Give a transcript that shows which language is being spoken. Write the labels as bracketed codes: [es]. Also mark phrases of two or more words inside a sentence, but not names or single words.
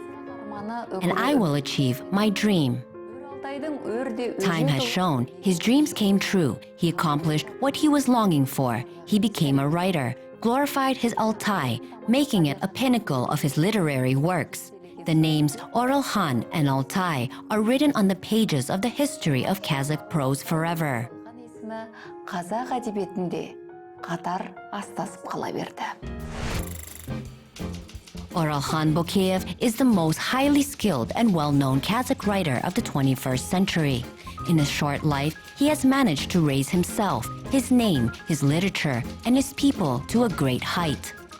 [en] And I will achieve my dream. Time has shown his dreams came true. He accomplished what he was longing for. He became a writer, glorified his Altai, making it a pinnacle of his literary works. The names Orelhan and Altai are written on the pages of the history of Kazakh prose forever. [kk] Қазақ әдебиетінде қатар астасып қала берді. [en] Orelhan Bokei is the most highly skilled and well-known Kazakh writer of the 21st century. In his short life, he has managed to raise himself, his name, his literature, and his people to a great height.